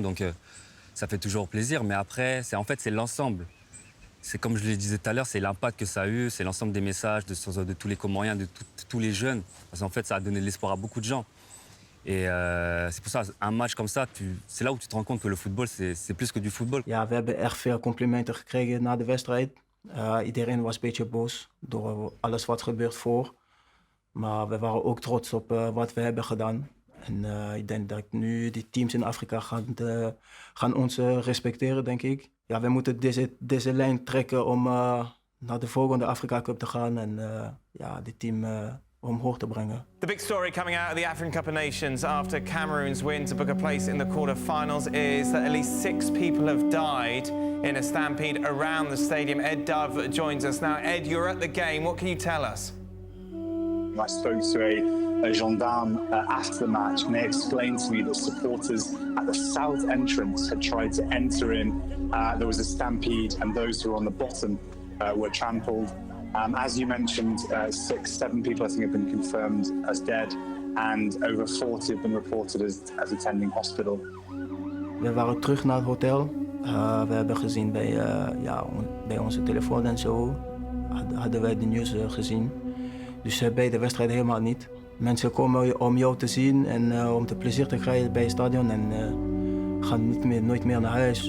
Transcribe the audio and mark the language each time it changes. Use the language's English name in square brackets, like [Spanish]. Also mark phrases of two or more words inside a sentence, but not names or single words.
[French] Donc ça fait toujours plaisir. Mais après, c'est l'ensemble. C'est comme je le disais tout à l'heure, c'est l'impact que ça a eu, c'est l'ensemble des messages de tous les Comoriens, de tous les jeunes. Parce qu'en fait, ça a donné de l'espoir à beaucoup de gens. Et c'est pour ça, un match comme ça, c'est là où tu te rends compte que le football, c'est plus que du football. [Dutch] Ja, we hebben erg veel complimenten gekregen na de wedstrijd. Iedereen was een beetje boos door alles wat gebeurt voor. Maar we waren ook trots op wat we hebben gedaan. En ik denk dat nu die teams in Afrika gaan ons respecteren, denk ik. Ja, we moeten deze lijn trekken om naar de volgende Afrika Cup te gaan en ja, dit team omhoog te brengen. [English] The big story coming out of the African Cup of Nations after Cameroon's win to book a place in the quarter-finals is that at least 6 people have died in a stampede around the stadium. Ed Dove joins us now. Ed, you're at the game. What can you tell us? I spoke to a gendarme after the match, and they explained to me that supporters at the south entrance had tried to enter in. There was a stampede, and those who were on the bottom were trampled. As you mentioned, 6-7 people I think have been confirmed as dead, and over 40 have been reported as attending hospital. [Dutch] We waren terug naar het hotel. We hebben gezien bij onze telefoon en zo, hadden wij de nieuws gezien. Dus bij de wedstrijd helemaal niet. Mensen komen om jou te zien en om te plezier te krijgen bij het stadion en gaan nooit meer naar huis.